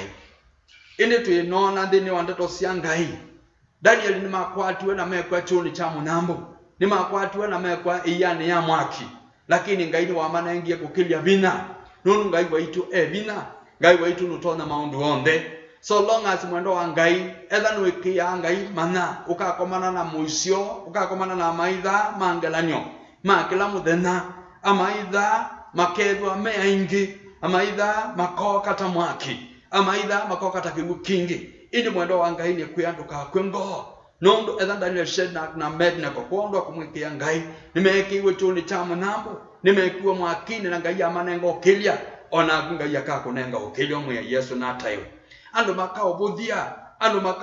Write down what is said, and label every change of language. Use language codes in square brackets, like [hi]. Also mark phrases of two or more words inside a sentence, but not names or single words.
[kam] indi twinona nthini wa ndeto cia ngai Daniel ni makwatiwe na mekwa chuni cha munambo ni makwatiwe na mekwa iyani ya mwaki lakini ngai ni wamanengie kukilia vina nunu ngai waitu vina ngai waitu nutona maundu onde [en] so long as [kam] mwendo wa ngai etha nwikia ngai mana ukakomana na muisio ukakomana na maitha mangelanyo ma kila muthenya amaitha makethwa maingi amaitha makoka ta mwaki amaitha makoka ta kigu kingi ini mwendo wa ngai ni kwianduka kwengo nundu etha Daniel, Shadrach na Abednego kondo kumwikia ngai nimekiwe chuni cha munambo nimekiwa mwakini na ngai amanengo kilia ona ngai akakunenga ukilio mwe Yesu na tayo andu makaobuthia andu